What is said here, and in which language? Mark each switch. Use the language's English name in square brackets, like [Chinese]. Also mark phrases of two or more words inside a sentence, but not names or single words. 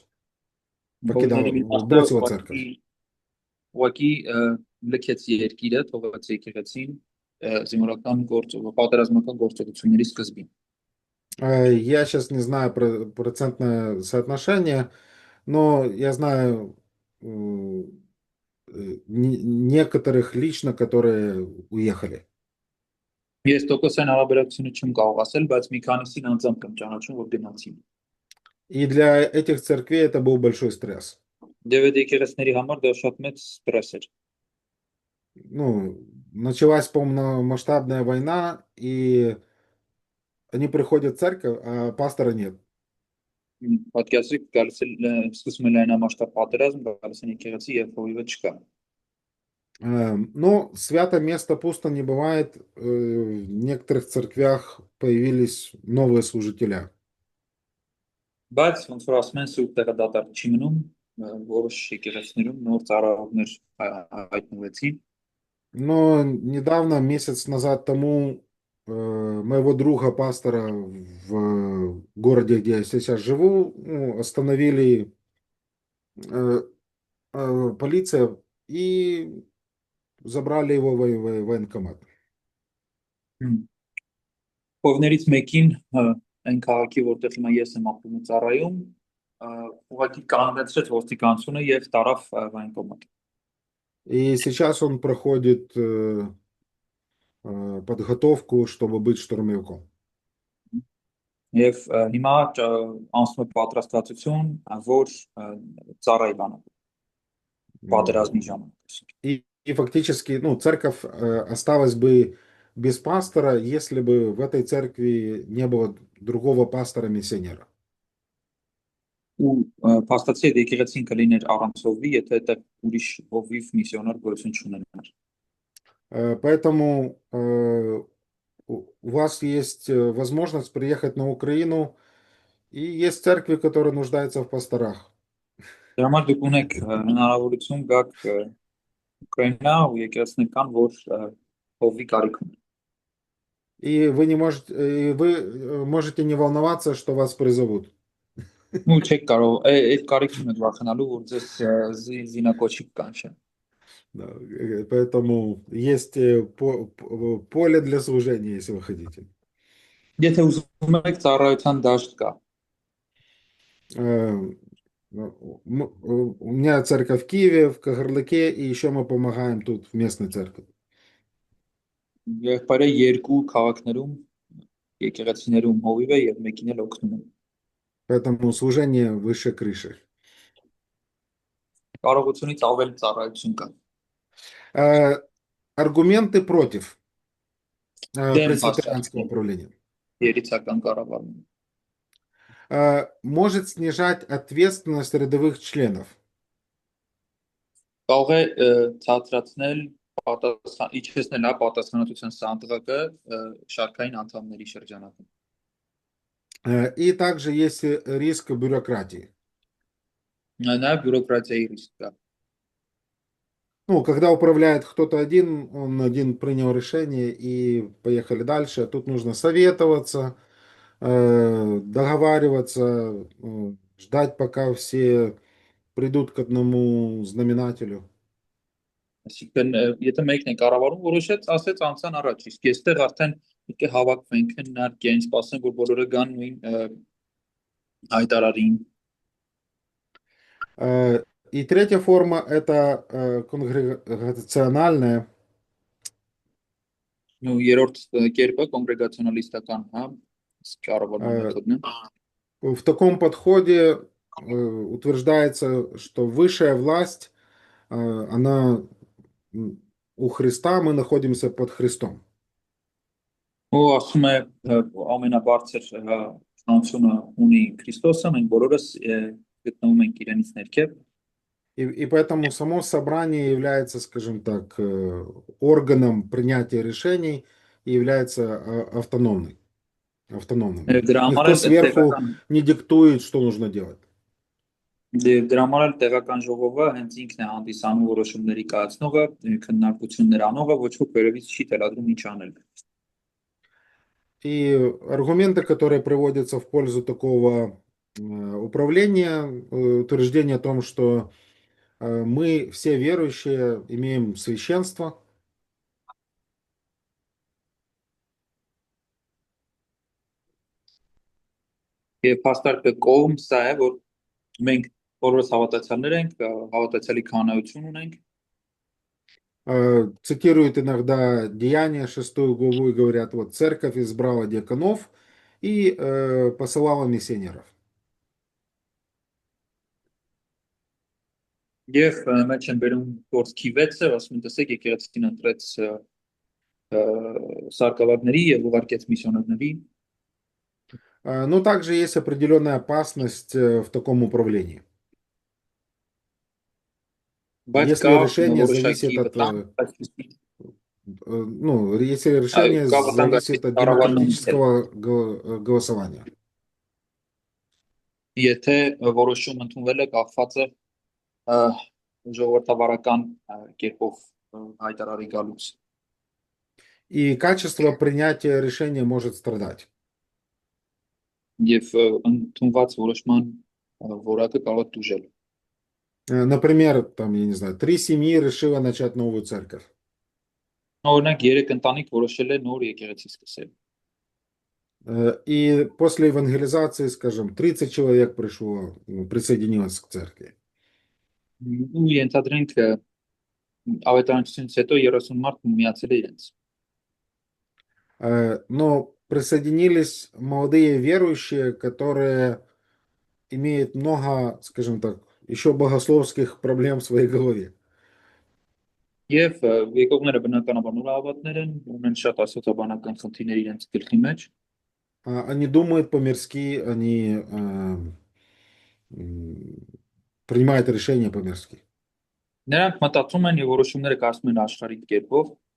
[Russian] Бросила церковь. [Armenian] Ուղղակի լքեց երկիրը, թողեց եկեղեցին զինվորական պատերազմական գործողությունների սկզբին։ [Russian] Я сейчас не знаю процентное соотношение, но я знаю некоторых лично, которые уехали. [Armenian] Ես տոկոսային հարաբերակցությունը չեմ կարող ասել, բայց մի քանիսին անձամբ եմ ճանաչում, որ գնացին։ [Russian] И для этих церквей это был большой стресс. [Armenian] Եվ այդ եկեղեցիների համար դա շատ մեծ ստրես էր։ [Russian] ну, началась полномасштабная война, и они приходят в церковь, а пастора нет. [Armenian] Պատկերացրեք գալիս է սկսում է լայնամասշտաբ պատերազմ, գալիս են եկեղեցի եւ հովիվը չկա։ [Russian] Но свято место пусто не бывает. В некоторых церквях появились новые служителя. [Armenian] Բայց ոնց որ ասում են սուրբ տեղը դատարկ չի մնում, որոշ եկեղեցիներում նոր ծառայողներ հայտնվեցին։ [Russian] Но недавно, месяц назад тому, моего друга, пастора в городе, где я сейчас живу, ну, остановили полиция и забрали его в военкомат. [Armenian] Ովներից մեկին այն քաղաքի, որտեղ հիմա ես եմ ապրում ու ծառայում, ուղղակի կանոնացրեց ոստիկանությունը եւ տարավ военкомат։ [Russian] И сейчас он проходит подготовку, чтобы быть штурмовиком. [Armenian] Եվ հիմա անցնում է պատրաստվածություն, որ ծառայի բանը պատերազմի ժամանակ։ [Russian] И фактически, ну, церковь осталась бы без пастора, если бы в этой церкви не было другого пастора-миссионера. [Armenian] Ու փաստացի եկեղեցին կլիներ առանց հովվի, եթե այդտեղ ուրիշ հովիվ միսիոնար գոյություն չունենար։ [Russian] Поэтому у вас есть возможность приехать на Украину, и есть церкви, которые нуждаются в пасторах. [Armenian] Դրա համար դուք ունեք հնարավորություն գաք Ուկրաինա ու եկեղեցիներ կան, որ հովվի կարիք ունեն։ [Russian] И вы можете не волноваться, что вас призовут. [Armenian] Ու չեք կարող այդ կարիքն եք վախենալու, որ ձեզ զինակոչի կանչեն։ [Russian] Да, поэтому есть поле для служения, если вы хотите. [Armenian] Եթե ուզում եք ծառայության դաշտ կա։ [Russian] У меня церковь в Киеве, в Кагарлыке, и еще мы помогаем тут в местной церкви. [Armenian] Եղբայրը երկու քաղաքներում եկեղեցիներում հովիվ է եւ մեկին էլ օգնում են։ [Russian] Поэтому служение выше крыши. [Armenian] Կարողությունից ավել ծառայություն կա։ [Russian] Аргументы против [Armenian] Դեմ [Russian] пресвитерианского [Armenian] հաստատության [Russian] управления. [Armenian] երիցական կառավարում։ [Russian] Может снижать ответственность рядовых членов. [Armenian] Կարող է ցածրացնել իջեցնել պատասխանատվության սանդղակը շարքային անդամների շրջանակում։ [Russian] И также есть риск бюрократии. [Armenian] Նաև բյուրոկրատիայի ռիսկ կա։ [Russian] Ну, когда управляет кто-то один, он один принял решение и поехали дальше. Тут нужно советоваться, договариваться, ждать, пока все придут к одному знаменателю. [Armenian] Այսինքն եթե մեկն է կառավարում որոշեց, ասեց անցան առաջ, իսկ այստեղ արդեն պետք է հավաքվենք, քննարկենք, սպասենք, որ բոլորը գան նույն հայտարարին։ [Russian] И третья форма – это конгрегациональная. Ну, [Armenian] երրորդ կերպը կոնգրեգացիոնալիստական, հա, կառավարման մեթոդն է։ [Russian] В таком подходе утверждается, что высшая власть, она у Христа, мы находимся под Христом. [Armenian] Ու ասում է ամենաբարձր շնորհությունը ունի Քրիստոսը, մենք բոլորս գտնվում ենք իրենից ներքև։ [Russian] И поэтому само собрание является, скажем так, органом принятия решений и является автономным. [Armenian] Դրա համար [Russian] Никто [Armenian] էլ [Russian] сверху [Armenian] տեղական [Russian] не диктует, что нужно делать. [Armenian] դրա համար էլ տեղական ժողովը հենց ինքն է հանդիսանում որոշումների կայացնողը, քննարկություններ անողը, ոչ ոք վերևից չի թելադրում ինչ անել։ [Russian] И аргументы, которые приводятся в пользу такого управления, утверждение о том, что мы все верующие имеем священство. [Armenian] Եվ հաստարկը կողմ սա է, որ մենք բոլորս հավատացյալներ ենք, հավատացյալի քահանայություն ունենք։ [Russian] Цитируют иногда Деяния 6 главу и говорят, вот церковь избрала диаконов и посылала миссионеров. [Armenian] Եվ մեջ են բերում գործքի վեցը, ասում են տեսեք եկեղեցին ընտրեց սարկավագների եւ ուղարկեց միսիոներների, [Russian] Но также есть определенная опасность в таком управлении. [Armenian] բայց [Russian] Если [Armenian] կա [Russian] решение [Armenian] որոշակի [Russian] зависит от, [Armenian] վտանգ, [Russian] ну, если решение [Armenian] կա վտանգ [Russian] зависит от [Armenian] կառավարման հետ, [Russian] демократического голосования. [Armenian] եթե որոշում ընդունվել է կախված է ժողովրդավարական կերպով հայտարարի գալուց [Russian] И качество принятия решения может страдать. [Armenian] եւ ընդունված որոշման որակը կարող է տուժել։ [Russian] Например, там, я не знаю, 3 семьи решило начать новую церковь. [Armenian] Օրինակ 3 ընտանիք որոշել է նոր եկեղեցի սկսել։ [Russian] И после евангелизации, скажем, 30 человек пришло, присоединилось к церкви. [Armenian] Ու ենթադրենք ավետարանությունից հետո 30 մարդ միացել է իրենց։ [Russian] Но присоединились молодые верующие, которые имеют много, скажем так, еще богословских проблем в своей голове. [Armenian] Եվ եկողները բնականաբար նոր հավատներ են, ունեն շատ աստվածաբանական խնդիրներ իրենց գլխի մեջ, [Russian] Они думают по-мирски, они принимают решения по-мирски. [Armenian] նրանք մտածում են եւ որոշումները կայացնում են աշխարհիկ կերպով,